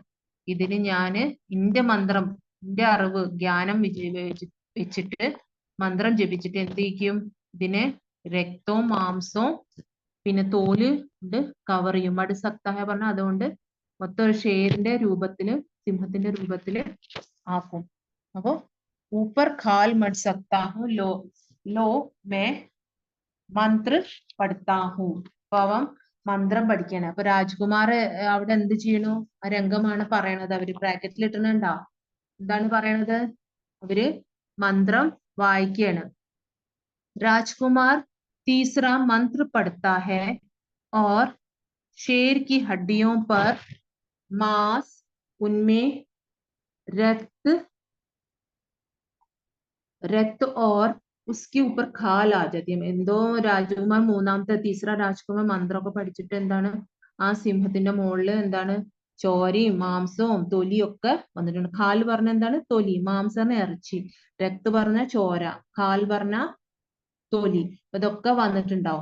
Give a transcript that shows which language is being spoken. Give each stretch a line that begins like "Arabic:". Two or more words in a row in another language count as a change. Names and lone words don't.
Malayalam: ഇതിന് ഞാന് ഇന്റെ മന്ത്രം, ഇന്റെ അറിവ്, ജ്ഞാനം വെച്ചിട്ട് മന്ത്രം ജപിച്ചിട്ട് എന്ത് ചെയ്യും? ഇതിനെ രക്തവും മാംസവും പിന്നെ തോല് കൊണ്ട് കവർ ചെയ്യും.
Hindi: मढ़ सकता हूँ
Malayalam: പറഞ്ഞ അതുകൊണ്ട് മൊത്തം ഒരു ഷേറിന്റെ രൂപത്തില്, സിംഹത്തിന്റെ രൂപത്തില് ആക്കും.
Hindi: അപ്പൊ ऊपर खाल मट सकता हूँ, लो मैं मंत्र पढ़ता हूँ.
Malayalam: അപ്പൊ അവൻ മന്ത്രം പഠിക്കാണ്. അപ്പൊ രാജ്കുമാർ അവിടെ എന്ത് ചെയ്യണു? ആ രംഗമാണ് പറയണത്. അവര് ബ്രാക്കറ്റിൽ ഇട്ടുന്നുണ്ടോ? എന്താണ് പറയണത്? അവര് മന്ത്രം വായിക്കുകയാണ്.
Hindi: राजकुमार तीसरा मंत्र पढ़ता है और शेर की हड्डियों पर मांस, उनमें रक्त और उसके ऊपर खाल आ जाती है.
Malayalam: എന്തോ രാജകുമാർ മൂന്നാമത്തെ तीसरा രാജകുമാർ മന്ത്രമൊക്കെ പഠിച്ചിട്ട് എന്താണ് ആ സിംഹത്തിന്റെ മുകളിൽ എന്താണ് ചോരയും മാംസവും തൊലിയും ഒക്കെ വന്നിട്ടുണ്ട്. ഖാൽ പറഞ്ഞ എന്താണ്? തൊലി. മാംസം പറഞ്ഞ ഇറച്ചി, രക്ത് പറഞ്ഞ ചോര, ഖാൽ പറഞ്ഞ തൊലി. ഇതൊക്കെ വന്നിട്ടുണ്ടാവും.